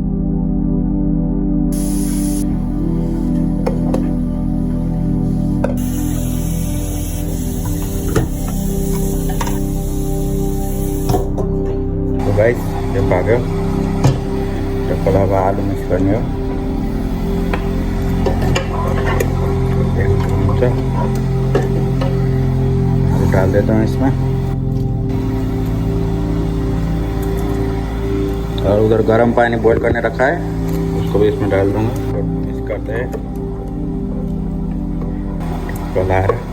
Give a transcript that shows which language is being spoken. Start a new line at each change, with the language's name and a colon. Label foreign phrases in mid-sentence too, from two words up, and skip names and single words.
Nepali: गाइस ये पाक्यो टक्क अब आलु मिक्स गर्ने हो।
Hindi: हुन्छ आलू डाल देता हूँ इसमें। और उधर गर्म पानी बॉईल करने रखा है, उसको भी इसमें डाल दूंगा। और मिक्स करते हैं कलर।